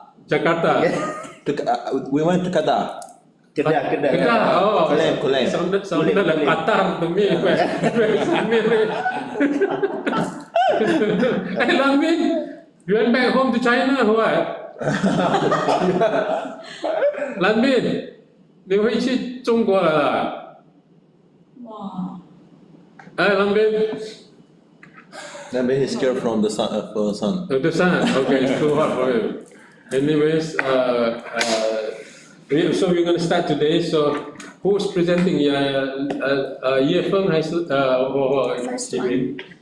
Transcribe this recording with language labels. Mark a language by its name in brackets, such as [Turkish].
[English] Jakarta. We went to Qatar. Kedah. Kulim. Sounded like Qatar to me. Hey, Lanmin, you went back home to China or what? [Chinese] Lanmin, 你回去中国了啦？哇！哎，Lanmin. [English] Maybe he's scared from the sun. For the sun. The sun. Okay, it's too hot for him. Anyways, so we're going to start today. So, who's presenting? Yefeng has Jimin.